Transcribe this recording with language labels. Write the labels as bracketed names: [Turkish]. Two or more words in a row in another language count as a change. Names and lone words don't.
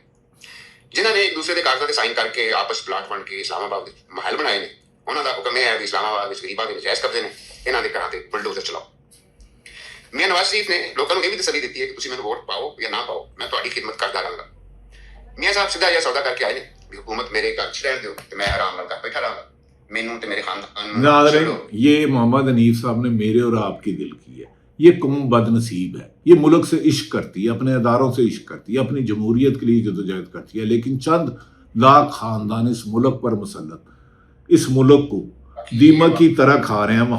[Punjabi] ਜਿਨ੍ਹਾਂ ਨੇ ਇੱਕ ਦੂਸਰੇ ਦੇ ਕਾਗਜ਼ਾਂ ਤੇ ਸਾਈਨ ਕਰਕੇ ਆਪਸ ਪਲਾਟ ਬਣ ਕੇ ਇਸਲਾਮਾਬਾਦ ਦੇ ਮਹਿਲ ਬਣਾਏ ਨੇ, ਉਹਨਾਂ ਦਾ ਹੁਕਮ ਇਹ ਹੈ ਵੀ ਇਸਲਾਮਾਬਾਦ ਵਿੱਚ ਗਰੀਬਾਂ ਦੇ ਨਜਾਇਜ਼ ਕਬਜ਼ੇ ਨੇ, ਇਹਨਾਂ ਦੇ ਘਰਾਂ ਤੇ ਬੁਲਡੋਜ਼ਰ ਚਲਾਓ। ਮੀਆਂ ਨਵਾਜ਼ ਸ਼ਰੀਫ ਨੇ ਲੋਕਾਂ ਨੂੰ ਇਹ ਵੀ ਤਸੱਲੀ ਦਿੱਤੀ ਹੈ ਕਿ ਤੁਸੀਂ ਮੈਨੂੰ ਵੋਟ ਪਾਓ ਜਾਂ ਨਾ ਪਾਓ, ਮੈਂ ਤੁਹਾਡੀ ਖਿਦਮਤ ਕਰਦਾ ਰਹਾਂਗਾ। ਮੀਆਂ ਸਾਹਿਬ ਸਿੱਧਾ ਜਿਹਾ ਸੌਦਾ ਕਰਕੇ ਆਏ ਨੇ ਵੀ ਹਕੂਮਤ ਮੇਰੇ ਘਰ ਚ ਰਹਿਣੇ ਦੋ ਤੋ ਮੈਂ ਆਰਾਮ ਨਾਲ ਘਰ ਬੈਠਾ ਰਹਾਂਗਾ, ਮੈਨੂੰ ਤੇ ਮੇਰੇ ਖ਼ਾਨਦਾਨ [Urdu] ناظرین، یہ محمد حنیف صاحب نے میرے اور آپ کی دل کی ہے. یہ قوم بدنصیب ہے، یہ ملک سے عشق کرتی ہے، اپنے اداروں سے عشق کرتی ہے، اپنی جمہوریت کے لیے جدوجہد کرتی ہے، لیکن چند لاکھ خاندان اس ملک پر مسلط اس ملک کو دیمک کی طرح کھا رہے ہیں.